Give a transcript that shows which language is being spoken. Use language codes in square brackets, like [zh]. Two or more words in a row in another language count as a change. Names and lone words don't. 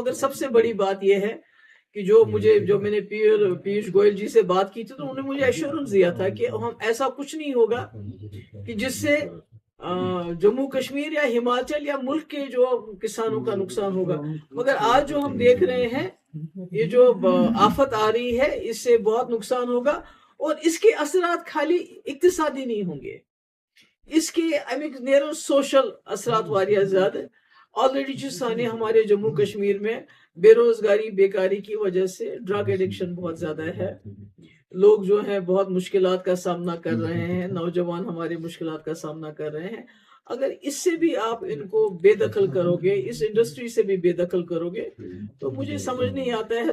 [ur] مگر سب سے بڑی بات یہ ہے کہ جو میں نے پیوش گوئل جی سے بات کی تھی, تو انہوں نے مجھے ایشورنس دیا تھا کہ ہم ایسا کچھ نہیں ہوگا کہ جس سے جموں کشمیر یا ہماچل یا ملک کے جو کسانوں کا نقصان ہوگا. مگر آج جو ہم دیکھ رہے ہیں, یہ جو آفت آ رہی ہے, اس سے بہت نقصان ہوگا. اور اس کے اثرات خالی اقتصادی نہیں ہوں گے, اس کے [ks] امیک نیرو [ur] سوشل اثرات [ks] واریاہ زیادہ. [ur] آلریڈی جو سانے ہمارے جموں کشمیر میں بے روزگاری بیکاری کی وجہ سے [en] drug addiction [ur] بہت زیادہ ہے. لوگ جو ہیں بہت مشکلات کا سامنا کر رہے ہیں, نوجوان ہمارے مشکلات کا سامنا کر رہے ہیں. اگر اس سے بھی آپ ان کو بے دخل کرو گے, اس انڈسٹری سے بھی بے دخل کرو گے, تو مجھے سمجھ نہیں آتا ہے.